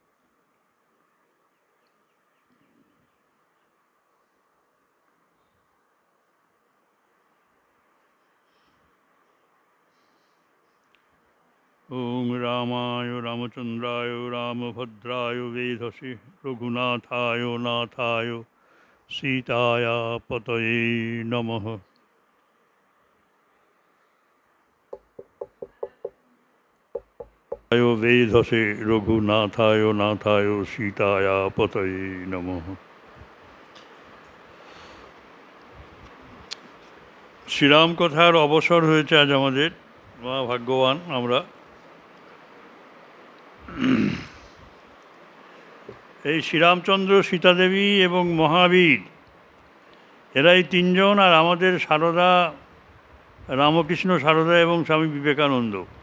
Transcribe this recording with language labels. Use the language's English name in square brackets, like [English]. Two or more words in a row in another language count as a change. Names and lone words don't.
[Sanskrit] ॐ रामाय रामचन्द्राय रामभद्राय वेधसे रघुनाथाय नाथाय सीताया पतये नमः। वेधसे रघुनाथाय नाथाय सीताया पतये नमः। [Bangla] শ্রীরাম কথার অবসর হয়েছে আজ আমাদের, ভাগ্যবান আমরা। এই শ্রীরামচন্দ্র, সীতাদেবী এবং মহাবীর, এরাই তিনজন, আর আমাদের সারদা, রামকৃষ্ণ সারদা এবং স্বামী বিবেকানন্দ।